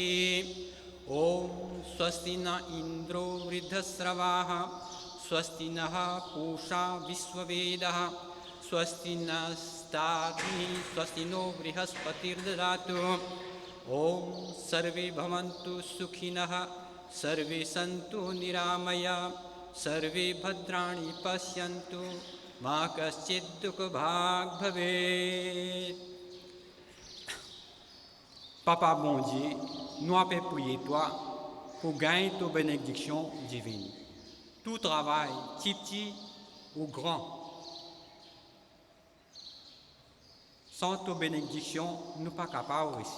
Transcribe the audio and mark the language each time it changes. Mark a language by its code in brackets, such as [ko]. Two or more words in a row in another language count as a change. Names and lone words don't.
[sa] ओम स्वस्ति न इंद्रो वृद्धस्रवाः स्वस्ति नः पूषा विश्ववेदः स्वस्ति नस्तार्हि स्वस्ति नो बृहस्पतिर्ददातु। ओम सर्वे भवन्तु सुखिनः सर्वे सन्तु निरामया सर्वे भद्राणि पश्यन्तु मा कश्चित् दुःखभाग् भवेत्। [fr] Papa bon Dieu, nous avons prié toi pour gagner ta bénédiction divine. Tout travail, petit ou grand, sans ta bénédiction, nous ne sommes pas capables ici.